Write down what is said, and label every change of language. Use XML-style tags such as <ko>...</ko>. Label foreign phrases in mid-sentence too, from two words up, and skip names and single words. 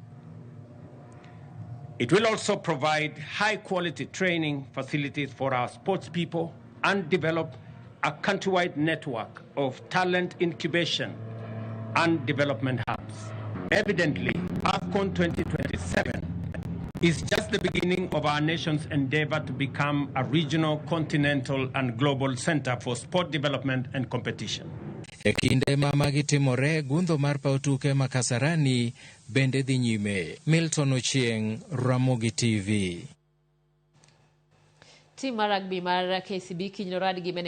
<en>It will also provide high-quality training facilities for our sports people and develop a countrywide network of talent incubation and development hubs. Evidently, AFCON 2027 is just the beginning of our nation's endeavor to become a regional, continental, and global center for sport development and competition.</en> <luo>E kinde ma magi timore, gundho mar paw tuke ma Kasarani bende dhi nyime. Milton Ochieng, Ramogi TV. Tim mar rugby mar KCB kinyno radgi</luo>